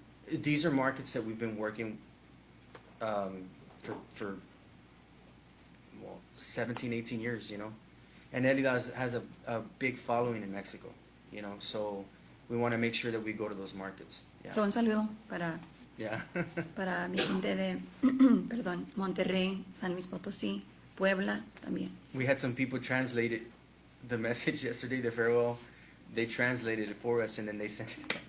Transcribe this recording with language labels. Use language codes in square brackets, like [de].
[en] These are markets that we've been working for 17, 18 years, And Elida has a big following in Mexico, so we want to make sure that we go to those markets. Yeah. [es] So un saludo [en] Yeah. [es] para mi gente de perdón, Monterrey, San Luis Potosí, Puebla también. [en] We had some people translate the message yesterday, the farewell. They translated it for us and then they sent it.